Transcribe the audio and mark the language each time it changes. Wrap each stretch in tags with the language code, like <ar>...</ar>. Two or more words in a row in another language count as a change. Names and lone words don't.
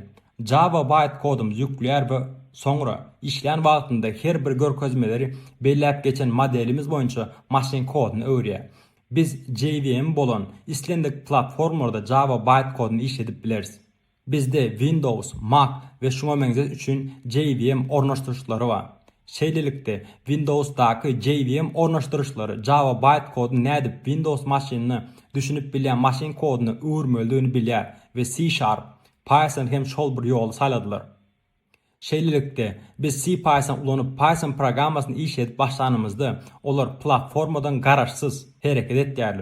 <tk>Java bytecode'umyzy ýükleýär we soňra işleýän wagtynda her bir görkezmeleri belläp geçen modelimiz boýunça maşyn koduna öwürýär. Biz JVM bolan islendik platformlarda Java bytecode'unu işledip bileriz. Bizde Windows, Mac ve şuna benzer üçün JVM ornaşdyrýçylary bar. Şeýlelikde Windows'daky JVM ornaşdyrýçylary Java bytecode nädip Windows maşynyny düşünip bilýän maşyn koduna öwürmeldigini bilýär we C#, Python hem şol bir ýol saladylar. Şeýlelikde biz C Python ulanyp Python programmasyny işledip başlanymyzda olar platformadan garaşsyz hereket etýärler.</tk>